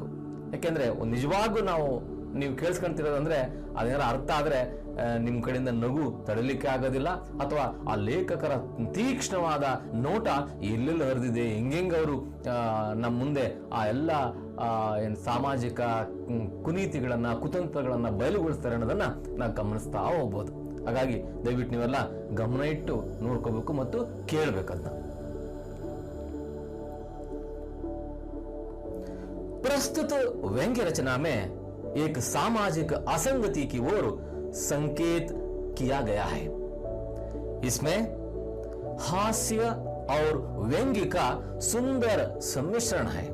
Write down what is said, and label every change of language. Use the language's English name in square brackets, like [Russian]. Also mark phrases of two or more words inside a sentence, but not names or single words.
[Kannada] ಯಾಕೆಂದರೆ ನಿಜವಾಗೂ ನೀವು ಕೇಳಿಸ್ಕೊಂತಿರೋದಂದ್ರೆ ಅದೇನಾರ ಅರ್ಥ ಆದರೆ ನಿಮ್ಮ ಕಡೆಯಿಂದ ನಗು ತಡಲಿಕ್ಕೆ ಆಗೋದಿಲ್ಲ, ಅಥವಾ ಆ ಲೇಖಕರ ತೀಕ್ಷ್ಣವಾದ ನೋಟ ಎಲ್ಲೆಲ್ಲಿ ಹರಿದಿದೆ, ಹೆಂಗೆಂಗೆ ಅವರು ನಮ್ಮ ಮುಂದೆ ಆ ಎಲ್ಲ ಏನು ಸಾಮಾಜಿಕ ಕುನೀತಿಗಳನ್ನು ಕುತಂತ್ರಗಳನ್ನು ಬಯಲುಗೊಳಿಸ್ತಾರೆ ಅನ್ನೋದನ್ನು ನಾವು ಗಮನಿಸ್ತಾ ಹೋಗ್ಬೋದು. ಹಾಗಾಗಿ ದಯವಿಟ್ಟು ನೀವೆಲ್ಲ ಗಮನ ಇಟ್ಟು ನೋಡ್ಕೋಬೇಕು ಮತ್ತು ಕೇಳಬೇಕದನ್ನ. [Hindi] प्रस्तुत व्यंग्य रचना में एक सामाजिक असंगति की ओर संकेत किया गया है. इसमें हास्य और व्यंग्य का सुंदर सम्मिश्रण है.